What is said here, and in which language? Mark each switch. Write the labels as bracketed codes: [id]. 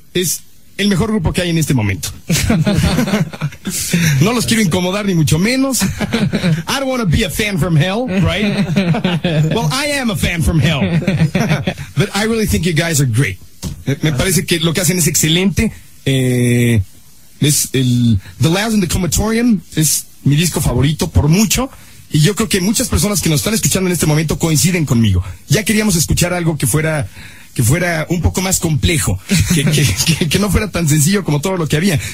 [es] es el mejor grupo que hay en este momento. No los quiero incomodar, ni mucho menos. [en] I don't want to be a fan from hell, right? Well, I am a fan from hell. But I really think you guys are great. [es] Me parece que lo que hacen es excelente. Es el [en] The Louds in the Comatorium [es] es mi disco favorito, por mucho. Y yo creo que muchas personas que nos están escuchando en este momento coinciden conmigo. Ya queríamos escuchar algo que fuera un poco más complejo, que no fuera tan sencillo como todo lo que había.